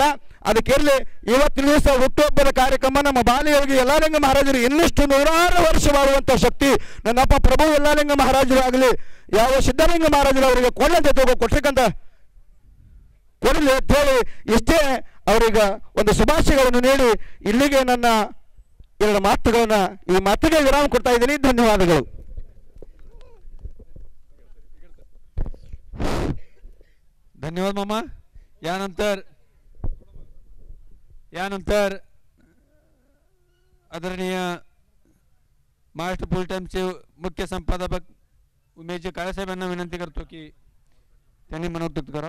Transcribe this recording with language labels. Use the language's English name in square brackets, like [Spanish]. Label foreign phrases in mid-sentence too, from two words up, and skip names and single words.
[Kannada] ಅದಕ್ಕಿರಲಿ, ಇವತ್ತಿನ ದಿವಸ ಹುಟ್ಟುಹಬ್ಬದ ಕಾರ್ಯಕ್ರಮ ನಮ್ಮ ಬಾಲಿಯೋಗಿ ಯಲ್ಲಾಲಿಂಗ ಮಹಾರಾಜರು ಇನ್ನಷ್ಟು 100 ವರ್ಷ ಬಾಳುವಂಥ ಶಕ್ತಿ ನನ್ನಪ್ಪ ಪ್ರಭು ಯಲ್ಲಾಲಿಂಗ ಮಹಾರಾಜರು ಆಗಲಿ, ಯಾವ ಸಿದ್ಧಲಿಂಗ ಮಹಾರಾಜರು ಅವರಿಗೆ ಕೊಳ್ಳಂತೆ ಕೊಟ್ಟಿರ್ಕಂತ ಕೊಡಲಿ ಅಂತ ಹೇಳಿ ಇಷ್ಟೇ ಅವರಿಗೆ ಒಂದು ಶುಭಾಶಯಗಳನ್ನು ನೀಡಿ ಇಲ್ಲಿಗೆ ನನ್ನ 2 ಮಾತುಗಳನ್ನ ಈ ಮಾತಿಗೆ ವಿರಾಮ ಕೊಡ್ತಾ ಇದ್ದೀನಿ. ಧನ್ಯವಾದಗಳು. [Marathi] धन्यवाद मामा. यानंतर आदरणीय महाराष्ट्र पोलीस टाइम्सचे मुख्य संपादक उमेशजी काळेसाहेब यांना विनंती करतो की त्यांनी मनोक्त करावं.